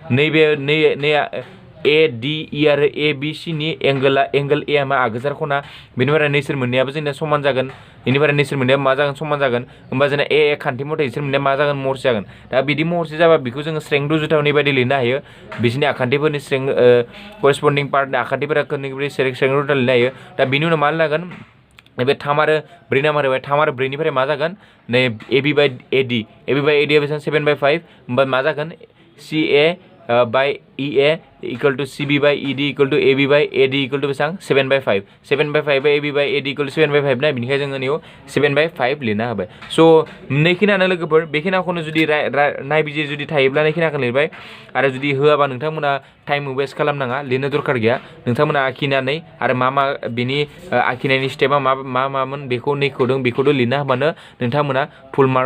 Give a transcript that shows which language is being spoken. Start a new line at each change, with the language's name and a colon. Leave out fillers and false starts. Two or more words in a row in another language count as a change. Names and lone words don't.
Bodo: नै ADE आरो ABC नि एंगोल A मा आगोजार खना बेनिफ्राय नैसोर मोननैयाबो जोंना समान जागोन बेनिफ्राय नैसोर मोननैया मा जागोन समान जागोन होमबा जोंना A खान्थि मथे इसोर मोननैया मा जागोन महरसे जागोन दा बिदि महरसे जाबा बेखौ जोङो स्रें रुजुथाव बायदि लिरनो हायो बिसोरनि आखान्थिफोरनि स्रें करस्पन्डिं पार्टनि आखान्थिफोरा स्रें रुजुथाव लिरनो हायो दा बिनि उनाव मा लागोन नैबे 3 आरो 4 नाम्बार होबाय 3 आरो 4 निफ्राय मा जागोन नै AB बाय AD आ बेसेबां 7 बाय 5 होमबा मा जागोन CA बाय EA
English: equal to
Bodo: CB बाय ED
English: equal to
Bodo: AB बाय AD
English: equal to
Bodo: बेसेबां 7 बाय 5 7 बाय 5 AB बाय AD इक्वल टू 7 बाय 5 ना बेनिखायनो जोङो नैयाव 7 बाय 5 लिरना होबाय स' नैखिनानो लोगोफोर बेखिनाखौनो जुदि नायबिजिर जुदि थायोब्ला नैखिनाखौ लिरबाय आरो जुदि होआबा नोंथांमोना
English: time waste
Bodo: खालामनाङा लिरनो दरकार गैया नोंथांमोना आखिनानै आरो मा बिनि आखिनायनि स्टेपा मामोन बेखौ नैखौदों बेखौदों लिरना होबानो नोंथांमोना
English: full mark